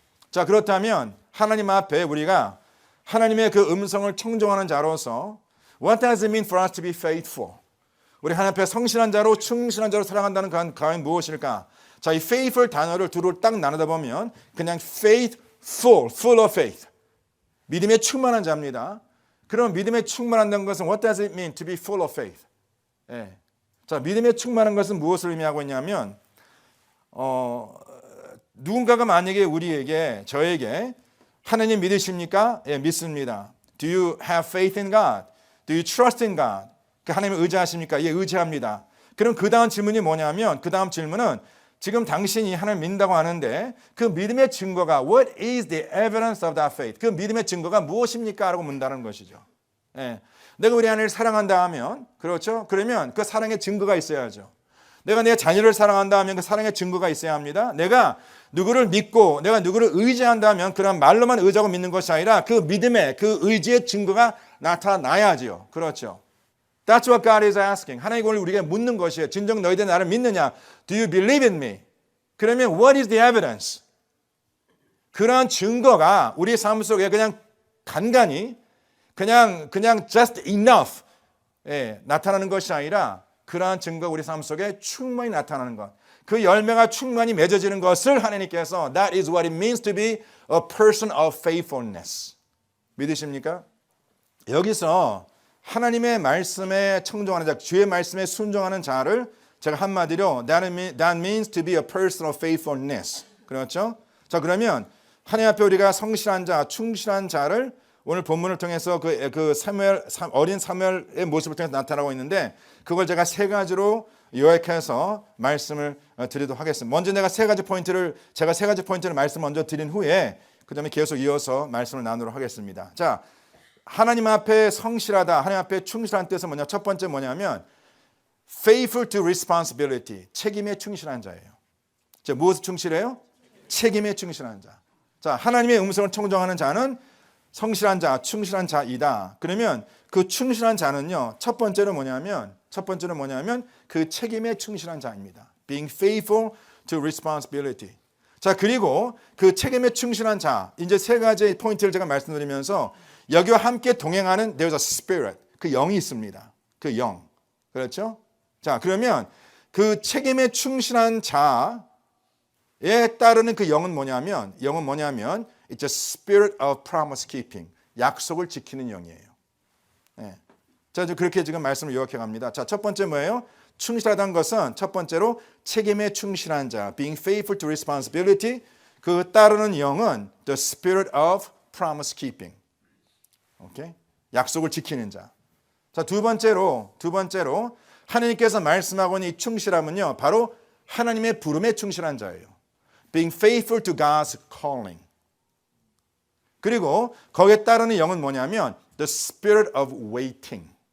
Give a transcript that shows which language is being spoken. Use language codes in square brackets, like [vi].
[ko] 자, 그렇다면 하나님 앞에 우리가 하나님의 그 음성을 청종하는 자로서 [en] What does it mean for us to be faithful? [ko] 우리 하나님 앞에 성실한 자로 충실한 자로 살아간다는 건 과연 무엇일까? 자, 이 faithful 단어를 두루 딱 나누다 보면 그냥 faithful, full of faith. 믿음에 충만한 자입니다. 그럼 믿음에 충만한다는 것은 [en] what does it mean to be full of faith? [ko] 자, 믿음에 충만한 것은 무엇을 의미하고 있냐면 누군가가 만약에 우리에게 저에게 하나님 믿으십니까? 예, 믿습니다. [en] Do you have faith in God? Do you trust in God? [ko] 그 하나님을 의지하십니까? 예, 의지합니다. 그럼 그 다음 질문이 뭐냐면 그 다음 질문은 지금 당신이 하나님 믿는다고 하는데 그 믿음의 증거가 [en] What is the evidence of that faith? [ko] 그 믿음의 증거가 무엇입니까? 라고 묻는다는 것이죠. 내가 우리 하나님을 사랑한다 하면 그렇죠? 그러면 그 사랑의 증거가 있어야죠. 내가 내 자녀를 사랑한다 하면 그 사랑의 증거가 있어야 합니다. 내가 누구를 믿고 내가 누구를 의지한다면 그런 말로만 의지하고 믿는 것이 아니라 그 믿음의 그 의지의 증거가 나타나야지요. 그렇죠. [en] That's what God is asking. [ko] 하나님이 오늘 우리에게 묻는 것이에요. 진정 너희들 나를 믿느냐? [en] Do you believe in me? [ko] 그러면 [en] what is the evidence? [ko] 그러한 증거가 우리 삶 속에 그냥 간간히 그냥 [en] just enough [ko] 나타나는 것이 아니라 그러한 증거가 우리 삶 속에 충만히 나타나는 것. 그 열매가 충만히 맺어지는 것을 하나님께서 [en] That is what it means to be a person of faithfulness. [ko] 믿으십니까? 여기서 하나님의 말씀에 청종하는 자, 주의 말씀에 순종하는 자를 제가 한마디로 [en] that means to be a person of faithfulness. [ko] 그렇죠? 자, 그러면 하나님 앞에 우리가 성실한 자, 충실한 자를 오늘 본문을 통해서 그 사무엘, 어린 사무엘의 모습을 통해서 나타나고 있는데 그걸 제가 세 가지로 요약해서 말씀을 드리도록 하겠습니다. 먼저 제가 세 가지 포인트를 말씀 먼저 드린 후에 그다음에 계속 이어서 말씀을 나누도록 하겠습니다. 자, 하나님 앞에 성실하다, 하나님 앞에 충실한 뜻은 뭐냐? 첫 번째 뭐냐면 [en] faithful to responsibility, [ko] 책임에 충실한 자예요. 자, 무엇에 충실해요? 책임에 충실한 자. 자, 하나님의 음성을 청정하는 자는 성실한 자, 충실한 자이다. 그러면 그 충실한 자는요, 첫 번째는 뭐냐면 그 책임에 충실한 자입니다. [en] Being faithful to responsibility. [ko] 자, 그리고 그 책임에 충실한 자, 이제 세 가지 포인트를 제가 말씀드리면서 여기와 함께 동행하는 [en] there's a spirit, [ko] 그 영이 있습니다. 그 영. 그렇죠? 자, 그러면 그 책임에 충실한 자에 따르는 그 영은 뭐냐면 [en] it's a spirit of promise keeping. [ko] 약속을 지키는 영이에요. 네. 자, 그렇게 지금 말씀을 요약해 갑니다. 자, 첫 번째 뭐예요? 충실하다는 것은 첫 번째로 책임에 충실한 자, [en] being faithful to responsibility. [ko] 그 따르는 영은 [en] the spirit of promise keeping. [ko] 오케이? 약속을 지키는 자. 자, 두 번째로 하나님께서 말씀하고 있는 이 충실함은요, 바로 하나님의 부름에 충실한 자예요. [en] Being faithful to God's calling. [ko] 그리고 거기에 따르는 영은 뭐냐면 [en] the spirit of waiting.